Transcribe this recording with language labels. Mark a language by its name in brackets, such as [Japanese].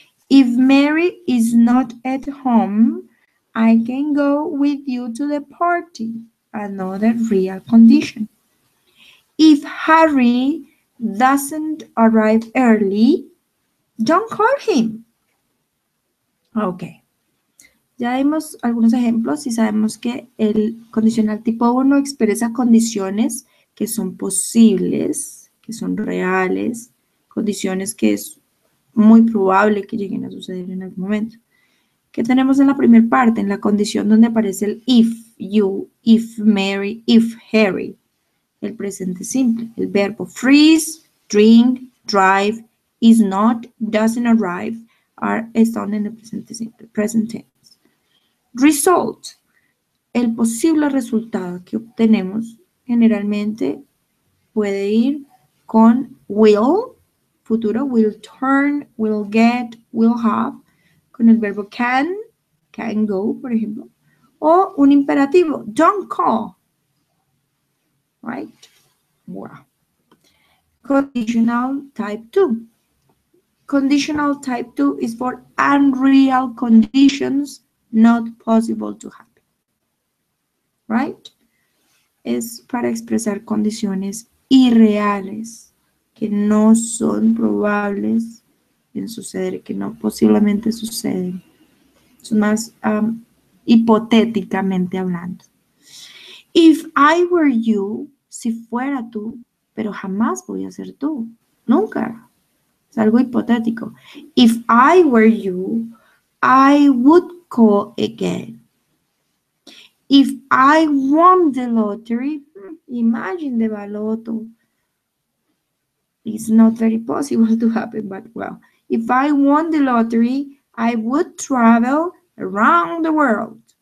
[English] If Mary is not at home, I can go with you to the party. Another real condition. If Harry doesn't arrive early, don't call him. Ok. [Spanish] Ya vimos algunos ejemplos y sabemos que el condicional tipo 1 expresa condiciones que son posibles, que son reales, condiciones que es muy probable que lleguen a suceder en algún momento. ¿Qué tenemos en la primera parte? En la condición donde aparece el [English] if you, if Mary, if Harry. [Spanish] El presente simple. El verbo freeze, drink, drive, is not, doesn't arrive, están en el presente simple, [English] present tense. [Spanish] Result. El posible resultado que obtenemos generalmente puede ir con will, futuro, will turn, will get, will have, con el verbo can go, por ejemplo, o un imperativo, don't call, right? [English] Wow. Conditional type 2. Conditional type 2 is for unreal conditions not possible to happen, right? [Spanish] Es para expresar condiciones irreales que no son probables en suceder, que no posiblemente suceden. Son más hipotéticamente hablando. [English] If I were you, [Spanish] si fuera tú, pero jamás voy a ser tú. Nunca. Es algo hipotético. [English] If I were you, I would call again. If I won the lottery, imagine the baloto. It's not very possible to happen, but well. If I won the lottery, I would travel around the world.